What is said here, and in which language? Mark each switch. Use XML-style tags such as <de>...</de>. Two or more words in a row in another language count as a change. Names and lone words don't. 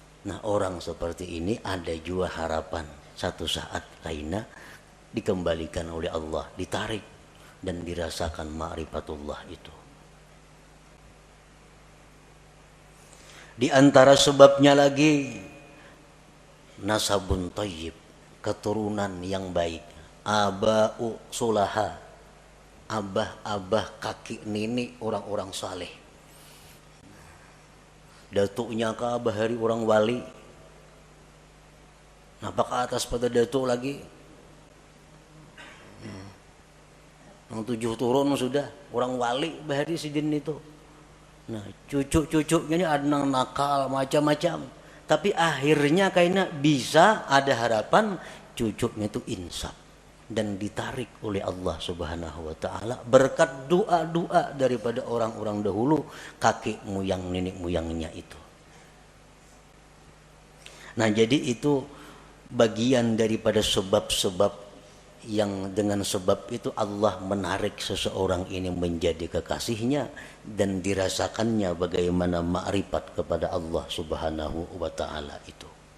<bjn>Nah orang seperti ini ada juga harapan satu saat kaina dikembalikan oleh Allah, ditarik dan dirasakan ma'rifatullah itu. Di antara sebabnya lagi</bjn> <ar>نسب طيب,</ar> <bjn>keturunan yang baik,</bjn> <ar>آباء صلحاء,</ar> <bjn>abah-abah kakek nenek orang-orang saleh. Datuknya ke abah hari orang wali. Napa ke atas pada datuk lagi? Yang 7 turun sudah orang wali bahari sidin itu. Nah cucu-cucunya ini ada yang nakal macam-macam. Tapi akhirnya kayaknya bisa ada harapan cucunya itu insaf dan ditarik oleh</bjn> <ar>الله سبحانه وتعالى</ar> <bjn>berkat doa-doa daripada orang-orang dahulu, kakek moyang nenek moyangnya itu. Nah, jadi itu bagian daripada sebab-sebab yang dengan sebab itu Allah menarik seseorang ini menjadi kekasihnya dan dirasakannya bagaimana ma'rifat kepada</bjn> <ar>الله سبحانه وتعالى</ar> <bjn>itu.</bjn>